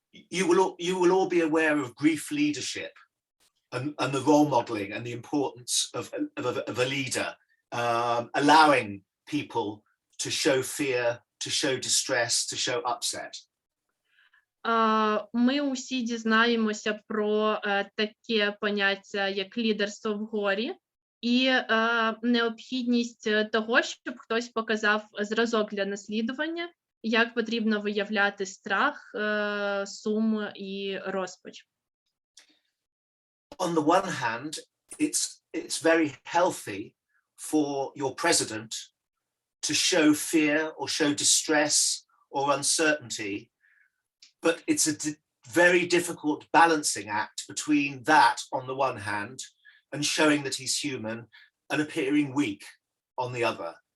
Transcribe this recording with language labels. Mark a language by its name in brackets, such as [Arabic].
[English] You will all be aware of grief leadership and the role modeling and the importance of a leader, allowing people to show fear, to show distress, to show upset. [Ukrainian] Ми усі дізнаємося про таке поняття, як лідерство в горі, і необхідність того, щоб хтось показав зразок для наслідування, як потрібно виявляти страх, сум і розпач. [English] On the one hand, it's very healthy for your president to show fear or show distress or uncertainty, but it's a very difficult balancing act between that on the one hand and showing that he's human and appearing weak on the other.